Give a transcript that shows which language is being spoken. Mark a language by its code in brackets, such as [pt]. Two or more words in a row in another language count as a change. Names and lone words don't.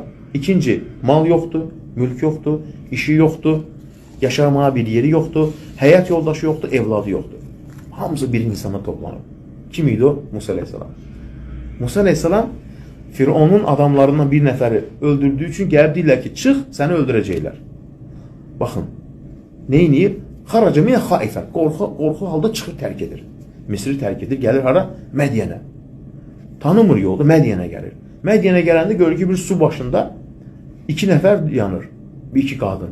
[tr] İkinci, mal yoktu, mülk yoktu, işi yoktu, yaşamaya bir yeri yoktu, [az] həyat yoldaşı [tr] yoktu, evladı yoktu. [az] Hamısı bir insana toplanır. Kim idi o? Musa Aleyhisselam. Musa Aleyhisselam Firavunun adamlarından bir nəfəri öldürdüğü için gəlib deyirlər ki, çıx, səni öldürəcəklər. Baxın, neyniyir? [ar] خرج منها خائفا, [az] qorxu halda çıxır, tərk edir. Misri tərk edir, gəlir hara? Mədiyənə. Tanımır yolda, Mədiyənə gəlir. Mədiyənə gələndə görür ki, bir su başında iki nəfər yanır, bir iki qadın.